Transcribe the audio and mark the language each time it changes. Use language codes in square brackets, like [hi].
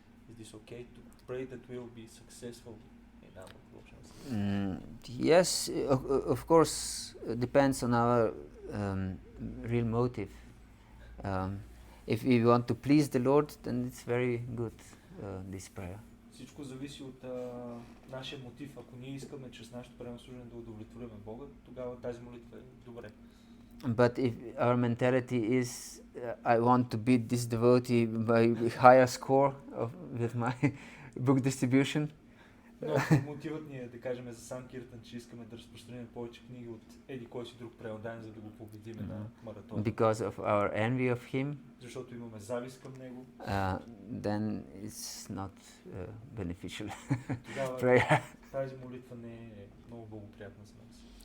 [en] Is this okay to pray that we will be successful in our devotional service? Yes, of course, depends on our real motive. If we want to please the Lord, then it's very good, this prayer. [bg] Всичко зависи от нашия мотив. Ако ние искаме чрез нашето преданно служене да удовлетворим Бога, тогава тази молитва е добре. [en] But if our mentality is, I want to beat this devotee by higher score with my book distribution, [bg] Но мотивът ни е да кажем за Санкиртан, че искаме да разпространим повече книги от еди кой си друг преодан, за да го победиме на маратон. [en] because of our envy of him, [bg] Защото имаме завист към него, [en] then it's not beneficial [bg] тогава [en] prayer. [bg] тази молитва не е много благоприятна за нас.